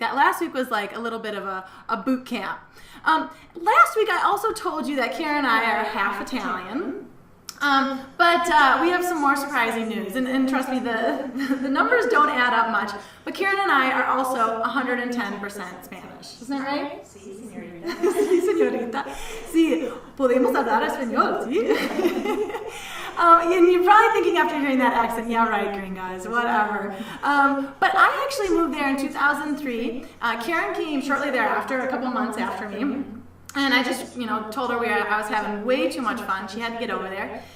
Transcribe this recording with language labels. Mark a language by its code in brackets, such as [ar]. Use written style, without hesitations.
[en] That last week was like a little bit of a boot camp. Last week I also told you that Karen and I are half Italian. But we have some more surprising news, and trust me, the numbers don't add up much, but Karen and I are also 110% Spanish. Isn't that right? [es] Sí, señorita. Sí, señorita. Sí, podemos hablar español, sí? [en] And you're probably thinking after hearing that accent, yeah, right, gringos, whatever. But I actually moved there in 2003. Karen came shortly thereafter, a couple months after me. And I just, told her I was having way too much fun. She had to get over there.